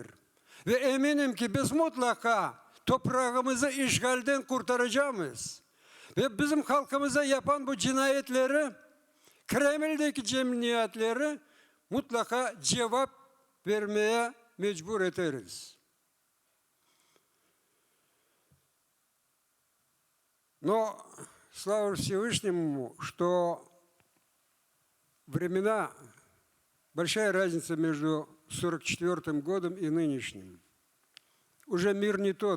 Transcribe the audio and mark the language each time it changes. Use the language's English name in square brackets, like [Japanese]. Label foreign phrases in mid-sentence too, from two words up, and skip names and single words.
[Turkish] Ve eminim ki biz mutlaka toprağımızı işgalden kurtaracağız. Ve bizim halkımıza yapan bu cinayetleri, Kreml'deki cemiyetleri mutlaka cevap vermeye mecbur ederiz. [Russian] Но слава Всевышнему, что времена, большая разница между 1944 годом и нынешним. Уже мир не тот.